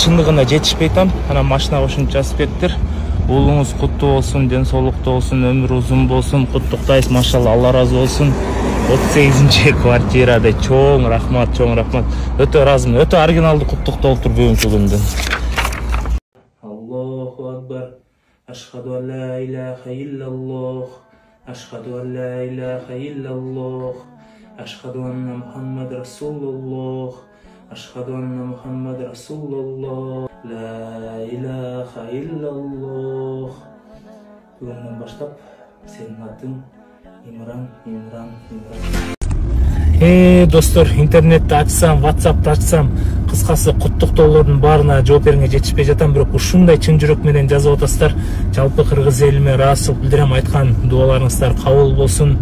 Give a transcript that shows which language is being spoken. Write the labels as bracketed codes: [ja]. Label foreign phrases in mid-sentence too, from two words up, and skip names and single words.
[ky] Чындыгында жетишпей там. Анан машинага ушунча жазып бериптир. Уулуңуз куттуу болсун, ден соолуктуу болсун, өмүр узун болсун. Куттуктайбыз, машалла, Алла разы болсун. 38-чи квартирада чоң рахмат, чоң рахмат. Өтө ыраазымын. Өтө оригиналдуу куттуктоо болуптур бүгүнкү күндүн. [ar] الله أكبر. أشهد أن لا إله إلا الله. أشهد أن لا إله إلا الله. أشهد أن محمد رسول الله. أشهد أن محمد رسول الله. لا إله إلا الله. [ky] Бүгүнөн баштап сенин атың Имран. Достор, интернетти ачсам, WhatsApp'ты ачсам, кыскасы куттуктоолордун баарына жооп берүүгө жетишпей жатам, бирок ушундай чын жүрөк менен жазып атасыздар. Жалпы кыргыз элиме ыраазычылык билдирем, айткан дуаларыңыздар кабыл болсун.